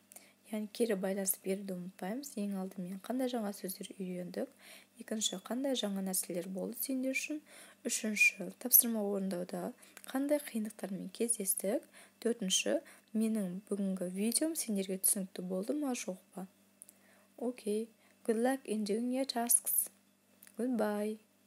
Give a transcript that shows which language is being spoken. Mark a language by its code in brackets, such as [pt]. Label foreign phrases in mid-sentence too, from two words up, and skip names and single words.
[kk] Яғни кері байланысып беруді ұмытпаймыз. Ең алдымен қандай жаңа сөздер үйрендік, екінші қандай жаңа нәрселер болды сендер үшін, үшінші тапсырма орындауда қандай қиындықтармен кездестік, төртінші менің бүгінгі видеом сендерге түсінікті болды ма, жоқ па? [en] Okay, good luck in doing your tasks. Goodbye.